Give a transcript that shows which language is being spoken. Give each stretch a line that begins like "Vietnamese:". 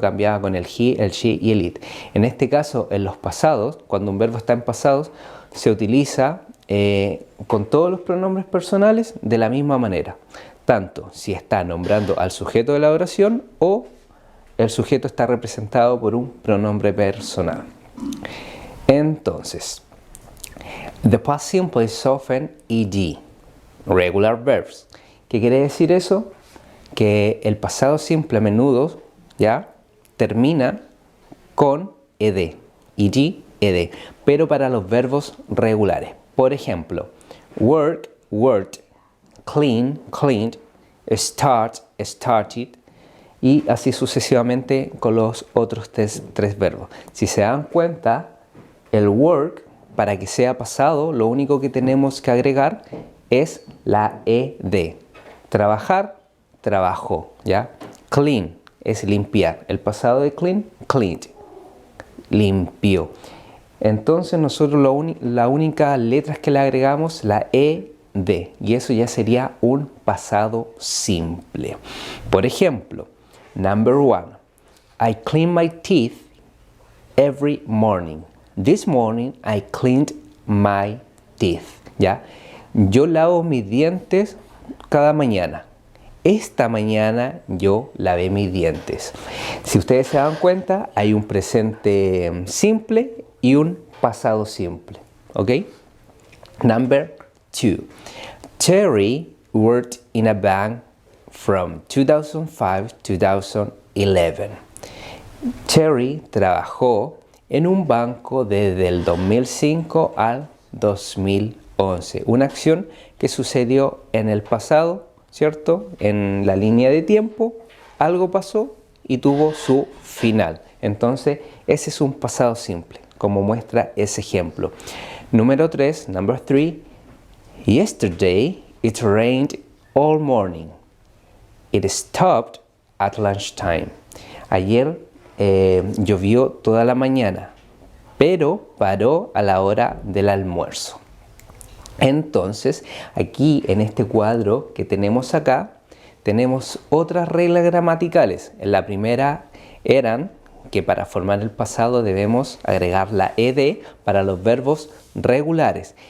Spanish: Cambiaba con el he, el she y el it. En este caso, en los pasados, cuando un verbo está en pasados, se utiliza con todos los pronombres personales de la misma manera. Tanto si está nombrando al sujeto de la oración o el sujeto está representado por un pronombre personal.
English: Entonces, the past simple is often ed, regular verbs.
Spanish: ¿Qué quiere decir eso? Que el pasado simple a menudo ya termina con ed, ed, pero para los verbos regulares. Por ejemplo, work, worked, clean, cleaned, start, started, y así sucesivamente con los otros tres verbos. Si se dan cuenta, el work, para que sea pasado, lo único que tenemos que agregar es la ed. Trabajar, trabajó, ¿ya? Clean es limpiar. El pasado de clean, cleaned, limpió. Entonces nosotros la única letra que le agregamos, la ed, y eso ya sería un pasado simple. Por ejemplo,
English: number 1, I clean my teeth every morning. This morning I cleaned my teeth.
Spanish: ¿Ya? Yo lavo mis dientes cada mañana. Esta mañana yo lavé mis dientes. Si ustedes se dan cuenta, hay un presente simple y un pasado simple.
English: ¿Ok? Number 2. Terry worked in a bank from 2005 to 2011.
Spanish: Terry trabajó en un banco desde el 2005 al 2011. Una acción que sucedió en el pasado, ¿cierto? En la línea de tiempo, algo pasó y tuvo su final. Entonces, ese es un pasado simple, como muestra ese ejemplo. Número 3,
English: number 3. Yesterday, it rained all morning. It stopped at lunchtime.
Spanish: Ayer llovió toda la mañana, pero paró a la hora del almuerzo. Entonces, aquí en este cuadro que tenemos acá, tenemos otras reglas gramaticales. En la primera eran que para formar el pasado debemos agregar la ed para los verbos regulares.